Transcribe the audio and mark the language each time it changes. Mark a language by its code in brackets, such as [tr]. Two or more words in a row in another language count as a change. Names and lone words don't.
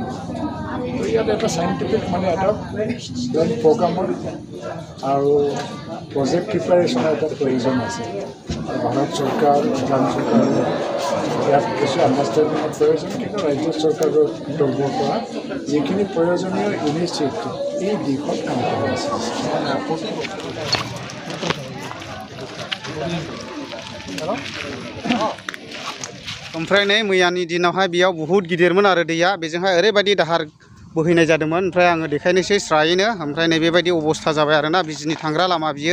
[as] ইয়াত এটা চাইণ্টিফিক মানে এটা প্ৰগ্ৰামৰ আৰু [en] project preparation [as] এটা প্ৰয়োজন আছে। ভাৰত চৰকাৰ, ভূটান চৰকাৰৰ ইয়াত কিছু আণ্ডাৰষ্টেণ্ডিঙৰ প্ৰয়োজন, কিন্তু ৰাজ্য চৰকাৰৰ তৰফৰ পৰা যিখিনি প্ৰয়োজনীয় ইনিচিয়েটিভ এই দিশত কাম কৰি আছে। [brx] ओमफ्राय नै मैयानि दिनावहाय बेयाव बहुत गिदिरमोन आरो दैया, बेजोंहाय ओरैबायदि दाहार बोहैनाय जादोंमोन। ओमफ्राय आङो देखायनोसै स्रायैनो। ओमफ्राय नै बेबायदि अबस्था जाबाय आरोना बिजिनि थांग्रा लामा बियो।